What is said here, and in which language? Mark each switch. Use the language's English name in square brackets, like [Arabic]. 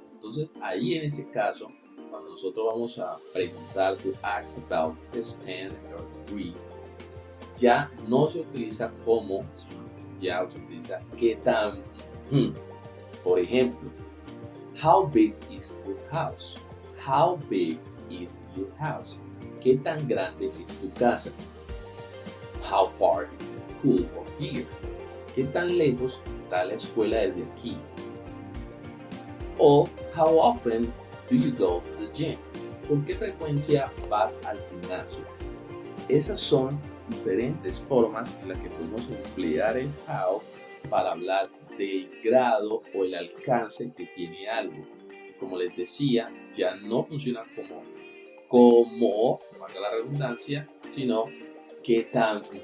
[Spanish] Entonces, ahí en ese caso, cuando nosotros vamos a preguntar, [English] to ask about the standard or degree, [Spanish] ya no se utiliza como, sino ya se utiliza qué tan. Por ejemplo, [English] how big is your house? How big is your house? [Spanish] ¿Qué tan grande es tu casa? [English] How far is the school from here? [Spanish] ¿Qué tan lejos está la escuela desde aquí? [English] O how often do you go to the gym? [Spanish] ¿Con qué frecuencia vas al gimnasio? Esas son diferentes formas en las que podemos emplear el how para hablar del grado o el alcance que tiene algo. Como les decía, ya no funciona como, valga la redundancia, sino qué tan.